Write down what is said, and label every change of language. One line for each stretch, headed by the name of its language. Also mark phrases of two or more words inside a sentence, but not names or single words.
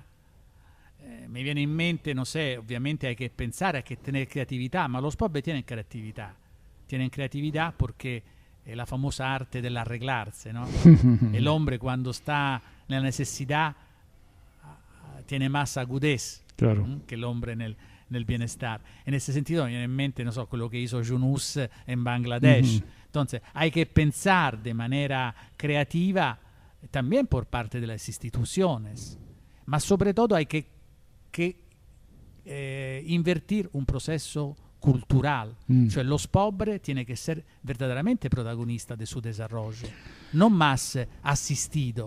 Spanish: Me viene
Italian: in mente,
Spanish: no sé, ovviamente hay que pensar, hay que tener creatividad, ma los pobres tienen creatividad porque es la famosa arte del arreglarse, ¿no? El hombre cuando está en la necesidad tiene más agudez, claro, que el hombre en el bienestar. En ese sentido me viene
Italian: in mente, no so, quello che
Spanish: hizo Yunus en Bangladesh. Entonces hay que pensar de manera creativa también por parte de las instituciones, ma sobre todo hay que invertir un proceso cultural, cioè los pobres tienen que ser verdaderamente protagonistas de su desarrollo, no más asistidos.